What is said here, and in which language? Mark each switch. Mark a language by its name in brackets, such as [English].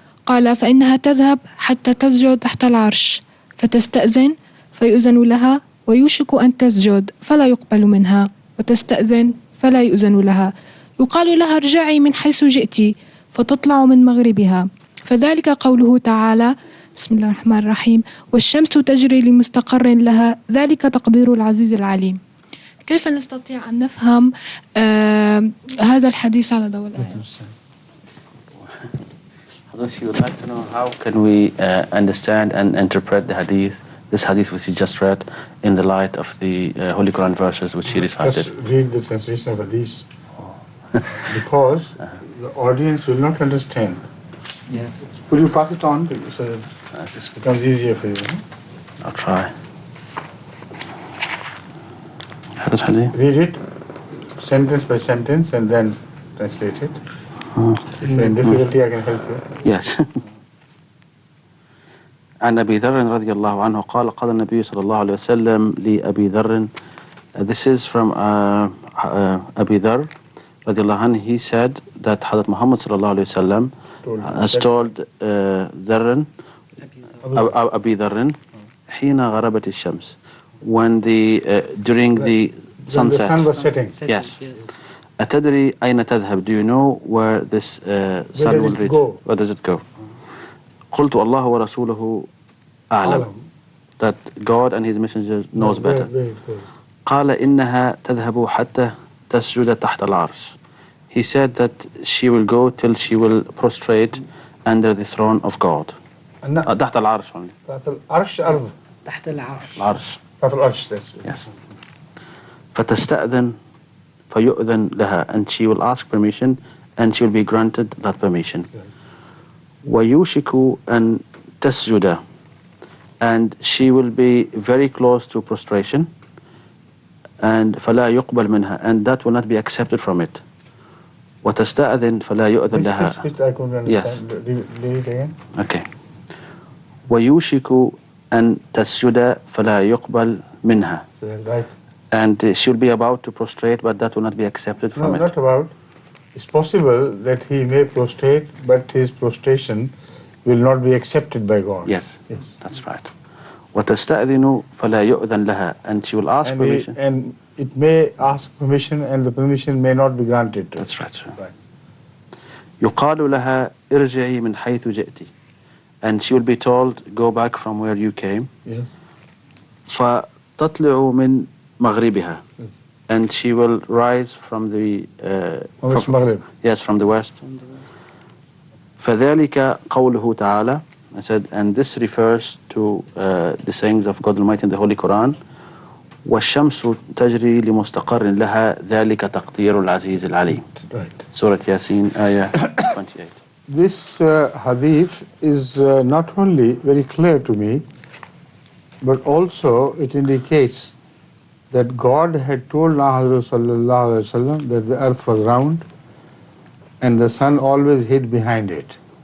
[Arabic] قال: فإنها تذهب حتى تسجد تحت العرش، فتستأذن فيؤذن لها، ويوشك أن تسجد فلا يقبل منها، وتستأذن فلا يؤذن لها، يقال لها: ارجعي من حيث جئت، فتطلع من مغربها. فذلك قوله تعالى: بسم الله الرحمن الرحيم: والشمس تجري لمستقر لها، ذلك تقدير العزيز العليم. كيف نستطيع أن نفهم هذا الحديث على ضوء الآية؟ [English] She would like to know how can we understand and interpret this hadith which she just read, in the light of the Holy Quran verses which she recited. Just read the translation of hadith, because the audience will not understand. Yes. Could you pass it on so that this becomes easier for you? I'll try. [Arabic] هذا الحديث. [English] Read it sentence by sentence and then translate it. If you're in difficulty, I can help you. Yes. [Arabic] عن أبي ذر رضي الله عنه قال: قال النبي صلى الله عليه وسلم لأبي ذر. [English] This is from Abi Dhar رضي الله عنه. He said that Hazrat Muhammad صلى الله عليه وسلم has told [Arabic] ذر أبي ذر حين غربت الشمس, [English] when during the sunset. The sun was setting. Yes. [Arabic] أتدري أين تذهب? [English] Do you know where this sun will reach? Where does it go? [Arabic] قلت: الله ورسوله أعلم. [English] That God and His Messenger knows better. [Arabic] قال: إنها تذهب حتى تسجد تحت العرش. [English] He said that she will go till she will prostrate under the throne of God. [Arabic] تحت العرش [English] only. [Arabic] تحت العرش أرض. تحت العرش. العرش. تحت العرش. [English] Yes. [Arabic] فتستأذن فيؤذن لها, [English] and she will ask permission and she will be granted that permission. [Arabic] ويوشك أن تسجد, [English] and she will be very close to prostration, and [Arabic] فلا يقبل منها, [English] and that will not be accepted from it. [Arabic] وتستأذن فلا يؤذن لها. [English] This bit I couldn't understand. Yes. Read it again. Okay. [Arabic] ويوشك أن تسجد فلا يقبل منها. [English] Right. And she will be about to prostrate, but that will not be accepted from it. No, not about. It's possible that he may prostrate, but his prostration will not be accepted by God. Yes, that's right. [Arabic] وتستأذن فلا يؤذن لها, [English] and she will ask permission. And it may ask permission, and the permission may not be granted. That's right, sir. Right. [Arabic] يقال لها ارجعي من حيث جئتِ, [English] and she will be told, go back from where you came. Yes. [Arabic] فتطلع من مغربها, [English] and she will rise from the from the west. [Arabic] فذلك قوله تعالى. [English] I said, and this refers to the sayings of God Almighty in the Holy Quran. [Arabic] والشمس تجري لمستقر لها ذلك تقدير العزيز العليم. [English] Right. Surah Yasin, ayah 28. This hadith is not only very clear to me, but also it indicates that God had told Hazrat Sallallahu Alaihi Wasallam that the earth was round and the sun always hid behind it.